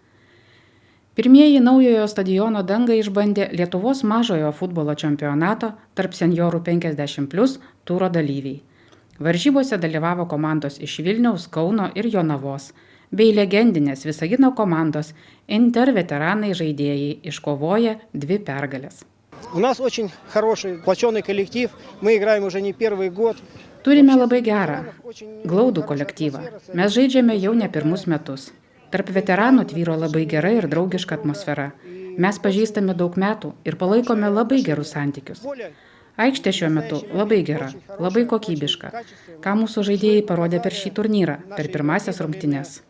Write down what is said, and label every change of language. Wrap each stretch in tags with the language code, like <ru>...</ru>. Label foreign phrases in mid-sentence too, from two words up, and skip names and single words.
<lt>Pirmieji naujojo stadiono dangą išbandė Lietuvos mažojo futbolo čempionato tarp seniorų 50+ turo dalyviai. Varžybose dalyvavo komandos iš Vilniaus, Kauno ir Jonavos, bei legendinės Visagino komandos Inter veteranai žaidėjai iškovoję 2 pergales.</lt> <ru>У нас очень хороший, сплоченный коллектив, мы играем уже не первый год.</ru> <lt>Turime labai gerą, glaudų kolektyvą. Mes žaidžiame jau ne pirmus metus. Tarp veteranų tvyro labai gera ir draugiška atmosfera. Mes pažįstame daug metų ir palaikome labai gerus santykius. Aikštė šiuo metu labai gera, labai kokybiška, ką mūsų žaidėjai parodė per šį turnyrą, per pirmąsias rungtynes.</lt>